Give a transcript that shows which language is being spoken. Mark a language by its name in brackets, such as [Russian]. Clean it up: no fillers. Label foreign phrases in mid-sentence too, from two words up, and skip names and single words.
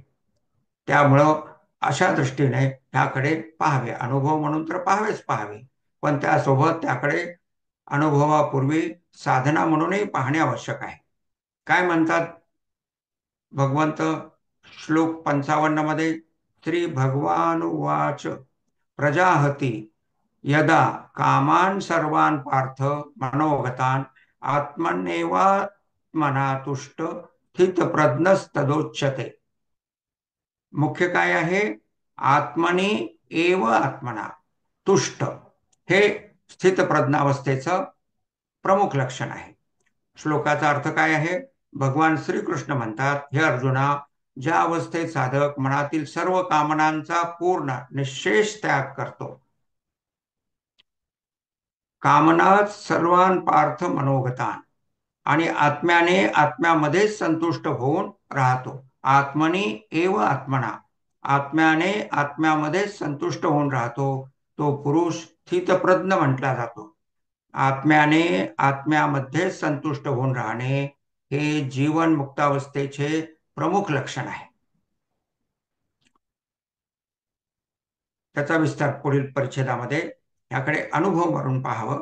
[Marathi] त्यामुळं अशा दृष्टीने त्याकडे पाहावे. अनुभव म्हणून तर पाहावे, पण त्यासोबत त्याकडे अनुभवापूर्वी साधना म्हणूनही पाहणे आवश्यक आहे. काय म्हणतात भगवंत श्लोक 55 मध्ये? [Sanskrit] श्री भगवान उवाच प्रजाहती यदा कामान सर्वान पार्थ मनोगतान आत्मन्नेवात्मना तुष्ट स्थित प्रज्ञस्तदोच्यते. [Marathi] मुख्य काय आहे? [Sanskrit] आत्मनी एव आत्मना तुष्ट [Marathi] हे स्थित प्रज्ञावस्थेचं प्रमुख लक्षण आहे. श्लोकाचा अर्थ काय आहे? भगवान श्रीकृष्ण म्हणतात, हे अर्जुना, ज्या अवस्थेत साधक मनातील सर्व कामनांचा पूर्ण निःशेष त्याग करतो, [Sanskrit] कामनात सर्वान पार्थ मनोगतान [Marathi] आणि आत्म्याने आत्म्यामध्येच संतुष्ट होऊन राहतो. [Sanskrit] आत्मनी एव आत्मना [Marathi] आत्म्याने आत्म्यामध्येच संतुष्ट होऊन राहतो तो पुरुष स्थितप्रज्ञ म्हटला जातो. आत्म्याने आत्म्यामध्ये संतुष्ट होऊन राहणे हे जीवन मुक्तावस्थेचे प्रमुख लक्षण आहे. त्याचा विस्तार पुढील परिच्छेदामध्ये याकडे अनुभव म्हणून पाहावं.